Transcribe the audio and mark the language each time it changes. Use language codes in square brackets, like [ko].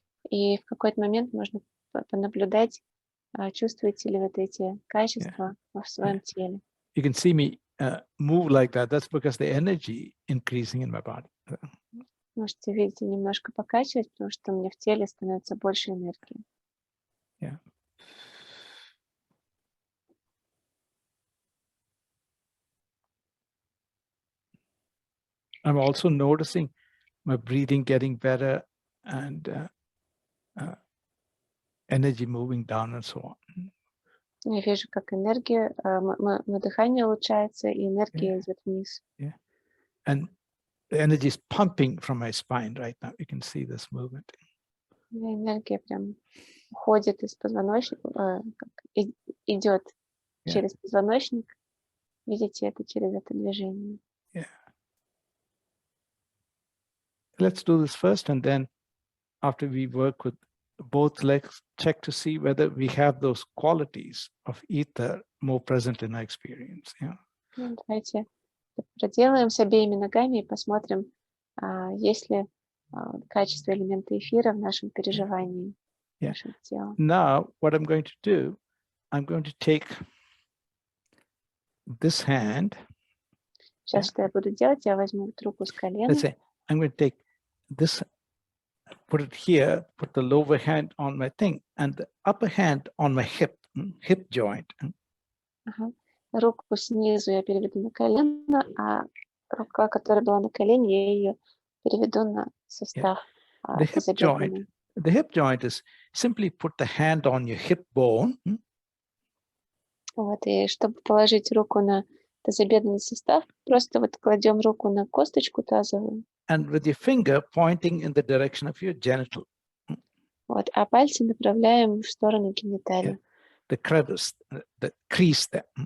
[ru] И в какой-то момент можно понаблюдать, чувствуете ли вот эти качества в своем теле. [en] You can see me move like that. That's because the energy increasing in my body. [ru] Можете, видите, немножко покачивать, потому что у меня в теле становится больше энергии. [en] Yeah. I'm also noticing my breathing getting better and energy moving down and so on. [ru] Я вижу, как энергия, мое дыхание улучшается, и энергия идет вниз. [en] Yeah. And the energy is pumping from my spine right now. You can see this movement. [ru] Энергия прям уходит из позвоночника, идет через позвоночник. Видите это через это движение. [en] Yeah. Let's do this first, and then after we work with both legs, check to see whether we have those qualities of ether more present in our experience. Yeah. [ru] Давайте проделаем с обеими ногами и посмотрим, есть ли качество элемента эфира в нашем переживании, в нашем теле. [en] Now, what I'm going to do, I'm going to take this hand. [ru] Сейчас что я буду делать? Я возьму руку с колена. [en] Let's say I'm going to take this, put it here, put the lower hand on my thing, and the upper hand on my hip joint. [ru] Руку снизу я переведу на колено, а рука, которая была на колене, я ее переведу на состав. [en] The hip joint is simply put the hand on your hip bone. [ru] Вот, и чтобы положить руку на тазобедренный сустав, просто вот кладем руку на косточку тазовую. [en] And with your finger pointing in the direction of your genital. [ru] Вот, а пальцы направляем в сторону гениталии. [en] The crevice, the crease there.